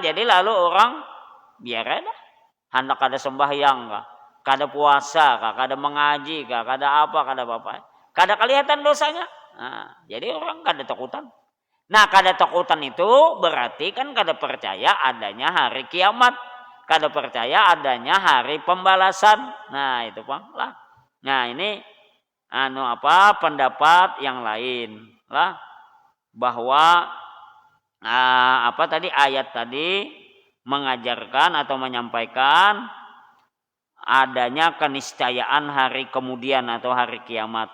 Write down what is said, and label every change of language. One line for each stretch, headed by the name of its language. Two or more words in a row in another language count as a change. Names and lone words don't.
Banjar: Jadi lalu orang biar aja hendak kada sembahyang kah, kada puasa kah, kada mengaji kah, kada apa, kada kelihatan dosanya. Nah, jadi orang kada takutan. Nah, kada takutan itu berarti kan kada percaya adanya hari kiamat, kada percaya adanya hari pembalasan. Nah, itu Bang lah.
Indonesian: Nah, ini pendapat yang lain lah, bahwa ayat tadi mengajarkan atau menyampaikan adanya keniscayaan hari kemudian atau hari kiamat.